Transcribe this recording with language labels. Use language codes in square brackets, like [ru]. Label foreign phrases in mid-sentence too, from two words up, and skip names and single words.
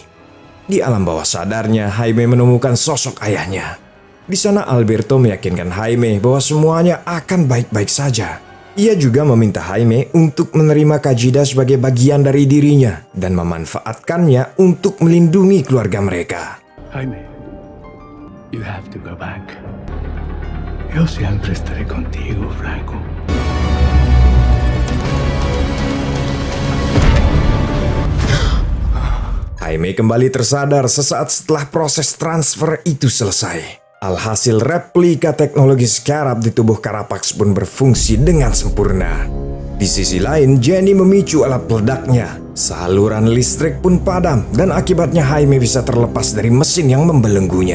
[id] Di alam bawah sadarnya, Jaime menemukan sosok ayahnya. Di sana Alberto meyakinkan Jaime bahwa semuanya akan baik-baik saja. Ia juga meminta Jaime untuk menerima Kajida sebagai bagian dari dirinya dan memanfaatkannya untuk melindungi keluarga mereka. [en] Jaime, you have to go back. [es] Yo siempre estaré contigo, Franco. [id] Jaime kembali tersadar sesaat setelah proses transfer itu selesai. Alhasil replika teknologi scarab di tubuh Carapax pun berfungsi dengan sempurna. Di sisi lain, Jenny memicu alat peledaknya. Saluran listrik pun padam dan akibatnya Jaime bisa terlepas dari mesin yang membelenggunya.